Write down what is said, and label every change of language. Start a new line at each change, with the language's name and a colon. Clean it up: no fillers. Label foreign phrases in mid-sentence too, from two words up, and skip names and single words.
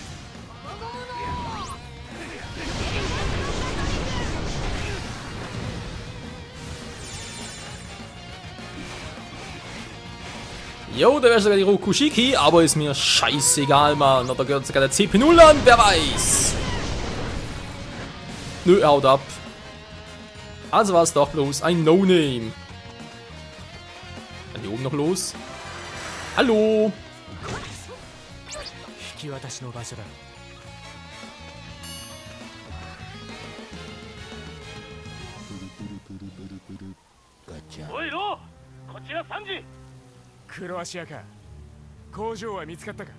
German: Jo, da wäre sogar die Rokushiki, aber ist mir scheißegal, Mann. Oder gehört sogar der CP0 an, wer weiß. Nö, er haut ab. Also war es doch bloß ein No-Name. Dann hier oben noch los. Hallo.
Japanese: Oi, Ro! こちら3時。クロアシアか。工場は見つかったか。